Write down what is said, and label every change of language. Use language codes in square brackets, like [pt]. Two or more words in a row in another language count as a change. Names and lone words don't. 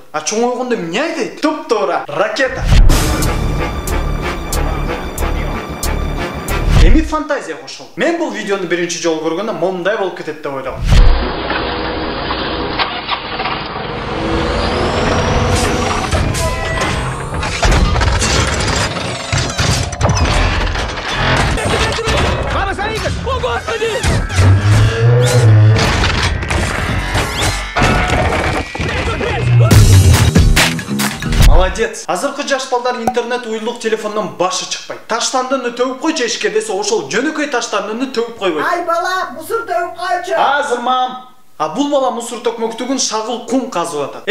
[ky] А чоңойгондо эмне айдайт? Туп-туура ракета. Эми фантазия кошул. Мен бул видеону биринчи жолу көргөндө момундай болуп кетет деп ойлогом. [ru] О, Господи! Молодец. [ky] Азыркы жаш балдар интернет уюлдук телефондон башы чыкпайт. Таштандыны төгүп койчу эшикке десе, ошол жөнөкөй таштандыны төгүп койбойт. Ай бала, мусор төгүп койчу. Азыр мам. А бул бала мусор төкмөктүгүн шагыл кум казып атат.